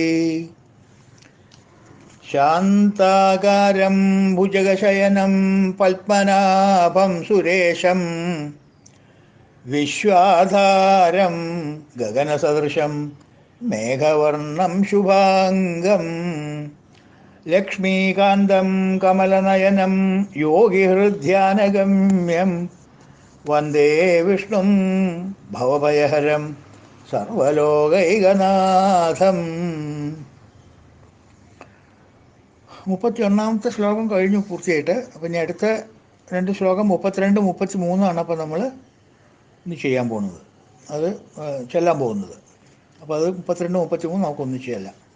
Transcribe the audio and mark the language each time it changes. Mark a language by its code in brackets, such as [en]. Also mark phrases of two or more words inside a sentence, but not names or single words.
[sa] शान्ताकारं भुजगशयनं पद्मनाभं सुरेशं विश्वाधारं गगनसदृशं मेघवर्णं शुभांगं लक्ष्मीकान्तं कमलनयनं योगिहृद्ध्यानगम्यं वन्दे विष्णुं भवभयहरं सर्वलोकैकनाथम्. [ml] 31ാമത്തെ ശ്ലോകം കഴിഞ്ഞു പൂർത്തിയായിട്ട്. അപ്പം ഇനി അടുത്ത 2 ശ്ലോകം 32, 33 അപ്പോൾ നമ്മൾ ഇനി ചെയ്യാൻ പോകുന്നത്, അത് ചെല്ലാൻ പോകുന്നത്. അപ്പോൾ അത് 32, 33 നമുക്കൊന്ന് ചെല്ലാം.